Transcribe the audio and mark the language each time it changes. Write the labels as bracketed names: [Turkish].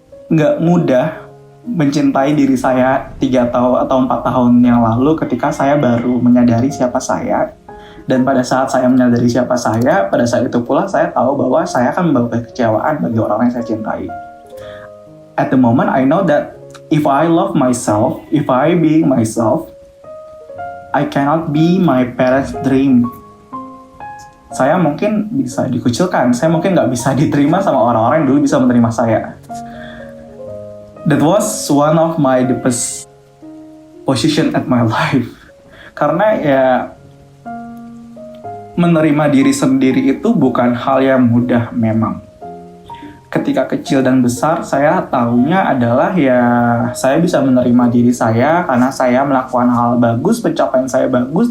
[Indonesian] Nggak mudah mencintai diri saya 3 tahun atau 4 tahun yang lalu ketika saya baru menyadari siapa saya. Dan pada saat saya menyadari siapa saya, pada saat itu pula saya tahu bahwa saya akan membawa kekecewaan bagi orang yang saya cintai. [English] At the moment, I know that if I love myself, if I being myself, I cannot be my parents' dream. [Indonesian] Saya mungkin bisa dikucilkan, saya mungkin nggak bisa diterima sama orang-orang yang dulu bisa menerima saya. [English] That was one of my deepest position at my life. [Indonesian] Karena ya menerima diri sendiri itu bukan hal yang mudah memang. Ketika kecil dan besar saya tahunya adalah ya saya bisa menerima diri saya karena saya melakukan hal bagus, pencapaian saya bagus.